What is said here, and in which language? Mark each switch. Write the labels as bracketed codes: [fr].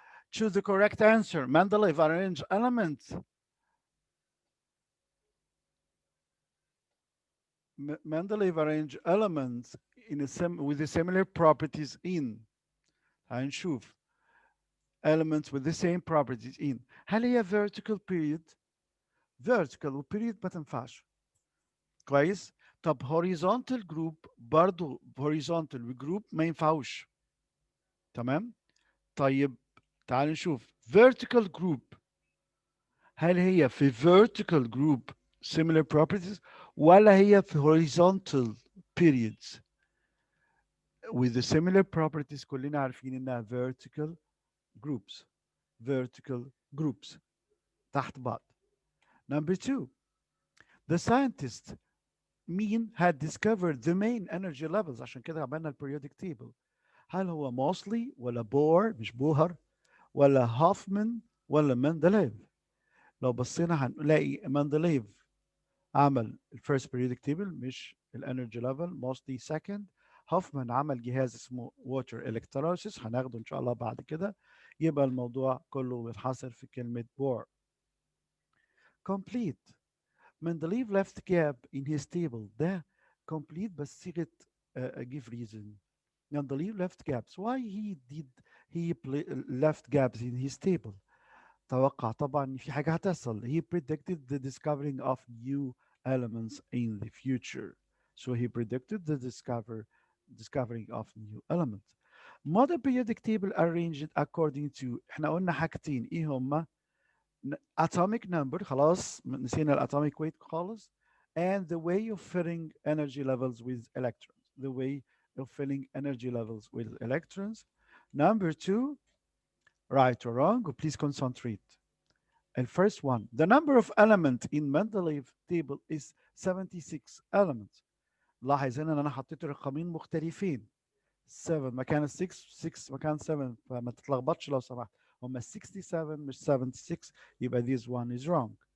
[en] Choose the correct answer. Mendeleev arranged elements. Mendeleev arranged elements with the similar properties in. هنشوف elements with the same properties in. [ar] هل هي vertical period؟ vertical و period ما تنفعش. كويس؟ طب horizontal group برضو horizontal group ما ينفعوش. تمام؟ طيب تعال نشوف vertical group. هل هي في [en] vertical group similar properties [ar] ولا هي في [en] horizontal periods with the similar properties؟ [ar] كلنا عارفين انها [en] vertical groups. vertical groups [ar] تحت بعض. [en] Number 2, the scientist مين had discovered the main energy levels. [ar] عشان كده عملنا البريودك تيبل. هل هو موسلي ولا بور مش بوهر ولا هوفمان ولا مندليف؟ لو بصينا هنلاقي مندليف عمل الفيرست بريودك تيبل مش الانرجي ليفل، موسلي سكند. هوفمان عمل جهاز اسمه ووتر الكتروسيس هناخده ان شاء الله بعد كده. يبقى الموضوع كله بيتحصر في كلمه بور. [en] complete. Mendeleev left gap in his table. [ar] ده complete بس صيغة [en] give reason. Mendeleev left gaps. Why he left gaps in his table؟ [ar] توقع طبعا إن في حاجة هتحصل. [en] He predicted the discovering of new elements in the future. So he predicted the discovering of new elements. Modern periodic table arranged according to [ar] احنا قلنا حاجتين ايه هما [en] atomic number [ar] خلاص نسينا [en] الatomic weight خالص and the way of filling energy levels with electrons. The way of filling energy levels with electrons. Number two, right or wrong, please concentrate. And first one, the number of elements in Mendeleev table is 76 elements. [ar] لاحظ هنا ان انا حطيت رقمين مختلفين. 7 مكان ال 6 6 مكان 7 فما تتلخبطش لو سمحت. هم 67 مش 76 يبقى [en] this one is wrong.